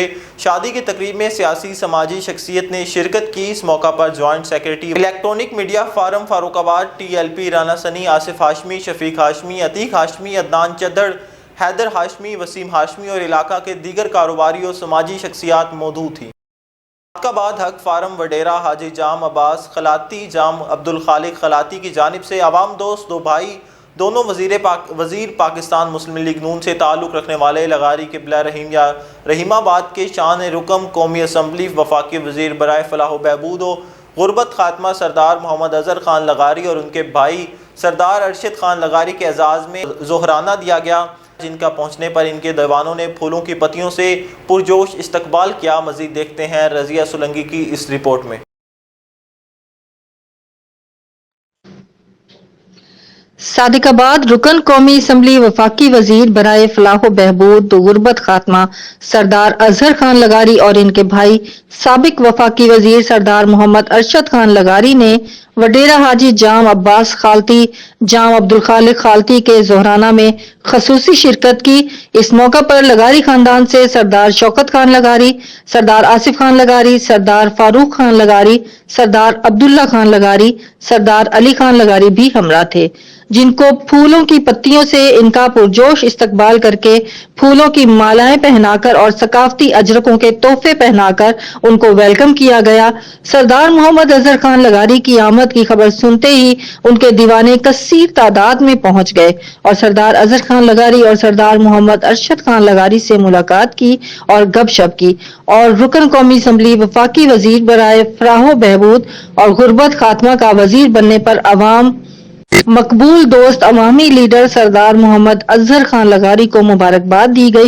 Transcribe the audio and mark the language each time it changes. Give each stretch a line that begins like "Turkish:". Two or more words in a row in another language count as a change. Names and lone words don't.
Urdu: شادی کی تقریب میں سیاسی سماجی شخصیت نے شرکت کی. اس موقع پر
English: joint secretary electronic media forum
Urdu: فاروق آباد TLP رانا سنی، آصف ہاشمی، شفیق ہاشمی، عتیق ہاشمی، عدنان چدھڑ، حیدر ہاشمی، وسیم ہاشمی اور علاقہ کے دیگر کاروباری اور سماجی شخصیات موجود تھی. فاروق آباد حق فارم وڈیرہ حاجی جام عباس خلاتی جام عبدالخالق خلاتی کی جانب سے عوام دوست دو بھائی دونوں وزیر پاکستان مسلم لیگ نون سے تعلق رکھنے والے لغاری قبلہ رحیم یا رحیم آباد کے شان رکم قومی اسمبلی وفاقی وزیر برائے فلاح بہبود و غربت خاتمہ سردار محمد اظہر خان لغاری اور ان کے بھائی سردار ارشد خان لغاری کے اعزاز میں ظہرانہ دیا گیا، جن کا پہنچنے پر ان کے دیوانوں نے پھولوں کی پتیوں سے پرجوش استقبال کیا. مزید دیکھتے ہیں رضیہ سلنگی کی اس رپورٹ میں. صادق آباد رکن قومی اسمبلی وفاقی وزیر برائے فلاح و بہبود غربت خاتمہ سردار اظہر خان لغاری اور ان کے بھائی سابق وفاقی وزیر سردار محمد ارشد خان لغاری نے وڈیرہ حاجی جام عباس خالتی جام عبدالخالق خالتی کے ظہرانہ میں خصوصی شرکت کی. اس موقع پر لغاری خاندان سے سردار شوکت خان لغاری، سردار آصف خان لغاری، سردار فاروق خان لغاری، سردار عبداللہ خان لغاری، سردار علی خان لغاری بھی ہمراہ تھے، جن کو پھولوں کی پتیوں سے ان کا پرجوش استقبال کر کے پھولوں کی مالائیں پہنا کر اور ثقافتی اجرکوں کے تحفے پہنا کر ان کو ویلکم کیا گیا. سردار محمد اظہر خان لغاری کی آمد کی خبر سنتے ہی ان کے دیوانے کثیر تعداد میں پہنچ گئے اور سردار اظہر خان لغاری اور سردار محمد ارشد خان لغاری سے ملاقات کی اور گپ شپ کی اور رکن قومی اسمبلی وفاقی وزیر برائے فلاح بہبود اور غربت خاتمہ کا وزیر بننے پر عوام مقبول دوست عوامی لیڈر سردار محمد اظہر خان لغاری کو مبارکباد دی گئی.